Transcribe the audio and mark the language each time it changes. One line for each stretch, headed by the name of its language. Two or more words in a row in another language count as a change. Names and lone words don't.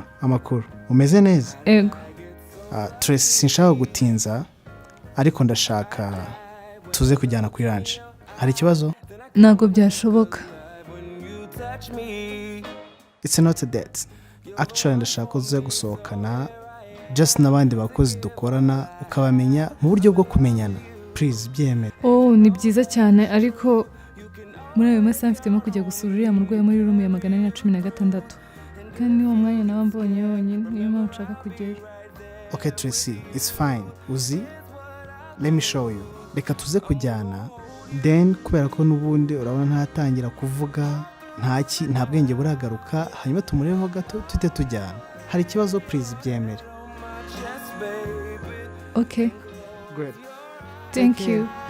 Kinyarwanda: Amakuru umeze neza? Ego. Tracy sinshaka gutinza ariko ndashaka tuze kujyana kuri lunch. Hari ikibazo? Ntago byashoboka.
English: It's not a date.
Kinyarwanda: Actually ndashaka uze gusohokana just n'abandi bakozi dukorana ukabamenya mu buryo bwo kumenyana. Please byemere. Ni byiza cyane ariko muri ayo masaha mfitemo kujya gusura uriya murwayi muri room ya 416 kandi niwo mwanya nawe mbonye yonyine niyo mpamvu nshaka kujyayo.
English: Okay Tracy, it's fine. Uzi, let me show you.
Kinyarwanda: Reka tuze kujyana then kubera ko nubundi urabona ntatangira kuvuga nta bwenge buragaruka hanyuma tumureho gato tute tujyana. Hari ikibazo please byemere.
English: Okay. Great. Thank you.